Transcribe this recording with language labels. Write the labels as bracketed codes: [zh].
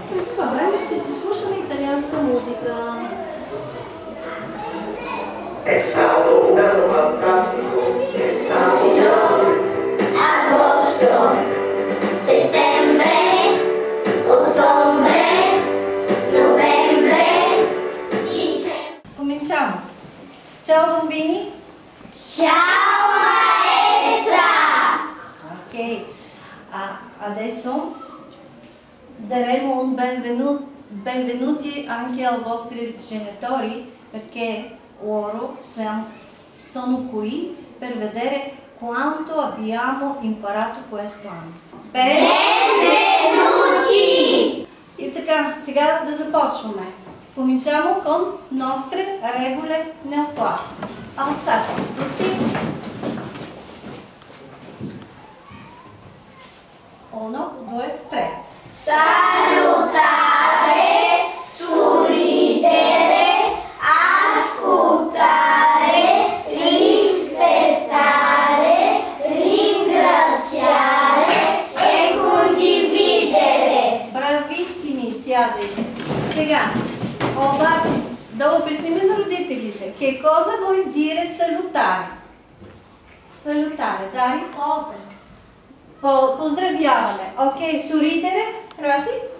[bg] Това време ще си слушаме италианска музика. [it] È stato un anno fantastico, è stato Agosto, settembre, ottobre, novembre, dicembre. Cominciamo. Ciao bambini. Ciao maestra! Ok, adesso daremo un benvenuti anche ai vostri genitori perché loro sono qui per vedere quanto abbiamo imparato questo anno. Benvenuti! [bg] И така, сега да започваме. [it] Cominciamo con nostre regole nel classe. Alzate tutti. 1, 2, 3. Salutare, sorridere, ascoltare, rispettare, ringraziare e condividere. Bravissimi siate. [bg] Сега, обаче, да обясним на родителите [it] cosa vuol dire salutare. Salutare, dai. [bg] Поздравяваме. Окей, [it] sorridere, [bg] Раси?